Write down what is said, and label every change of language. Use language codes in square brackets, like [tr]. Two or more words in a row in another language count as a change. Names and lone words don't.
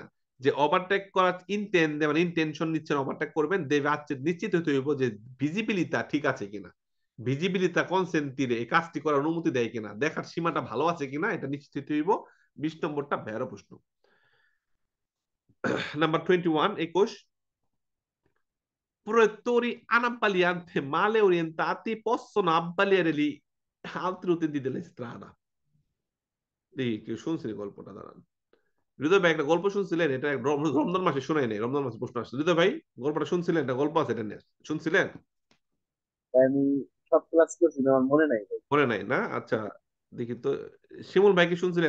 [bn] যে ওভারটেক করার ইনটেন মানে ইনটেনশন নিচ্ছেন ওভারটেক করবেন, দেবে আছে নিশ্চিত হতে হইব যে ভিজিবিলিটি ঠিক আছে কিনা, ভিজিবিলিটি কনসেন্টিরে এই কাজটি করার অনুমতি দেয় কিনা, দেখার সীমাটা ভালো আছে কিনা, এটা নিশ্চিত হতে হইব। 20 নম্বরটা ভেরো প্রশ্ন। নাম্বার 21, 21, [it] proiettori anabbalianti male orientati possono abbagliare gli altri utenti della strada। [bn] এই কেউ শুনছেন গল্পটা? দাঁড়ান, হৃদয় ভাই একটা গল্প শুনছিলেন, এটা রমজান মাসে শোনাই নেই, রমজান মাসে প্রশ্ন আসছে। হৃদয় ভাই গল্পটা শুনছিলেন, একটা গল্প আছে এটা নিয়ে, শুনছিলেন? আমি সব ক্লাস করছি না, আমার মনে নাই ভাই। মনে নাই না? আচ্ছা, দেখি তো। শিমুল ভাই কি শুনছিলেন?